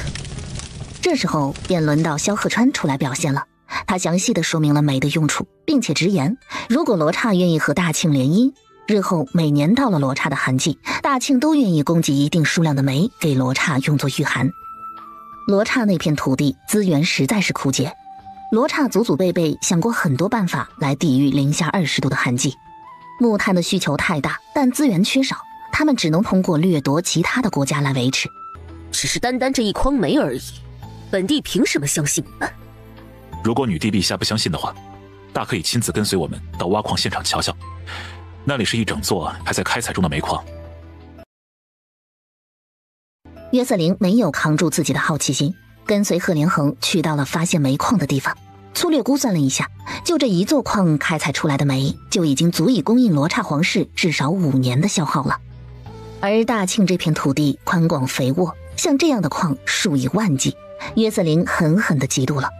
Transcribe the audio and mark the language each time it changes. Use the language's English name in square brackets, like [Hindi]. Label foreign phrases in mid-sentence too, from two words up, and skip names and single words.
[Chinese] 這時候便輪到萧賀川出来表現了，他詳細地說明了煤的用處，並且直言，如果羅剎願意和大慶联姻，日後每年到了罗剎的寒季，大慶都願意供给一定数量的煤給羅剎用作御寒。羅剎那片土地資源實在是枯竭，羅剎祖祖輩輩想過很多辦法來抵禦零下20 度的寒季，木炭的需求太大，但資源缺少，他們只能通過掠夺其他的国家來維持。只是单单这一筐煤而已，本帝憑什麼相信你們？如果女帝陛下不相信的話，大可以親自跟隨我們到挖礦現場瞧瞧，那裡是一整座還在開採中的煤礦。約瑟琳沒有扛住自己的好奇心，跟隨賀連橫去到了發現煤礦的地方。粗略估算了一下，就這一座礦開採出來的煤就已經足以供應羅剎皇室至少5年的消耗了。而大慶這片土地寬廣肥沃，像這樣的礦數以萬計，約瑟琳狠狠地嫉妒了。